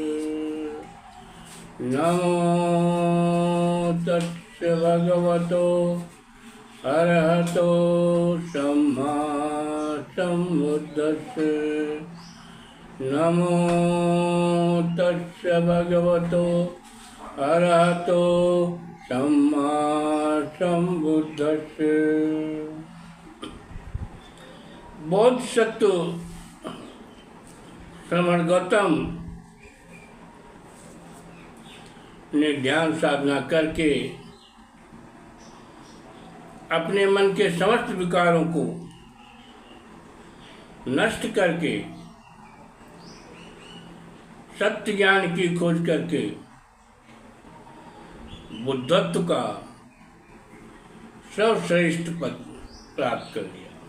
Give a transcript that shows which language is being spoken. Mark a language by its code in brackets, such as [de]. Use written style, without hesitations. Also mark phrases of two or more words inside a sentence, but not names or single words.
[pi] नमो तस्य भगवतो अरहतो सम्मा सम्बुद्धस्य। नमो तस्य भगवतो अरहतो सम्मा सम्बुद्धस्य। [hi] बोधिसत्व श्रवण गौतम ने ध्यान साधना करके अपने मन के समस्त विकारों को नष्ट करके सत्य ज्ञान की खोज करके बुद्धत्व का सर्वश्रेष्ठ पद प्राप्त कर लिया।